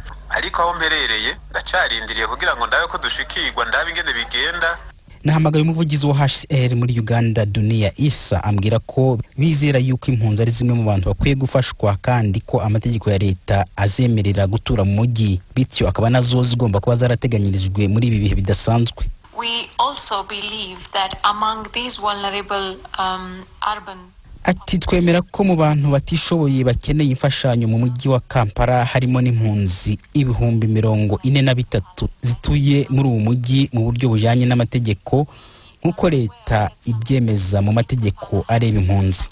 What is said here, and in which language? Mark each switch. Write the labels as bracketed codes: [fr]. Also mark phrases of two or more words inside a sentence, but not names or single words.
[rn] Ariko aho mperereye ndacarindiriye kugira ngo ndabe ko dushikirwa ndabe ingene bigenda. [rw] Nahamagaye umuvugizi wa HCR muri Uganda Dunia Isa ambwira ko bizera yuko impunzi ari zimwe mu bantu bakwiye gufashwa kandi ko amategeko ya leta azemerera gutura mu mujyi, bityo akaba nazo zigomba kuba zarateganyirijwe muri ibi bihe bidasanzwe. [en] We also believe that among these vulnerable urban [rw] Ati twemera ko mu bantu batishoboye bakeneye imfashanyo mu mujyi wa Kampala harimo n'impunzi 43,000 zituye muri uwo mujyi mu buryo bujanye n'amategeko nk'uko leta ibyemeza mu mategeko areba impunzi.